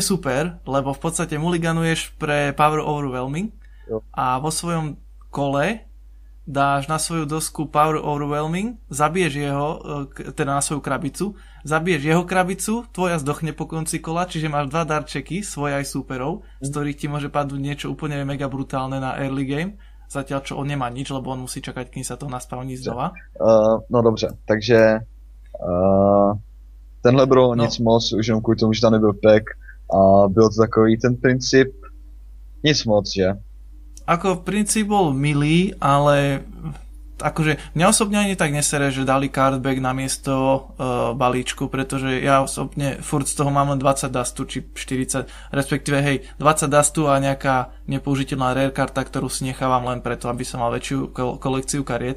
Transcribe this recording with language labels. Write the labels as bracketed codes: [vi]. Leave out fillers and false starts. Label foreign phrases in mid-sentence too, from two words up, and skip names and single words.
[sk] super, lebo v podstate mulliganuješ pre Power Overwhelming a vo svojom kole dáš na svoju dosku Power Overwhelming, zabiješ jeho, teda na svoju krabicu, zabiješ jeho krabicu, tvoja zdochne po konci kola, čiže máš 2 darčeky, svoje aj súperov, z ktorých ti môže padnúť niečo úplne mega brutálne na [en] early game, [sk] zatiaľ čo on nemá nič, lebo on musí čakať, kým sa to naspavní znova. [cs] No dobře, takže tenhle bro nic moc, už jenom kvůli tomu, že tam nebyl pack a byl to takový ten princip, nic moc, že? [sk] Ako princíp bol milý, ale akože mňa osobne ani tak nesere, že dali cardback namiesto balíčku, pretože ja osobne furt z toho mám len 20 dustu, či 40, respektíve 20 dustu a nejaká nepoužiteľná rare karta, ktorú si nechávam len preto, aby som mal väčšiu kolekciu kariet.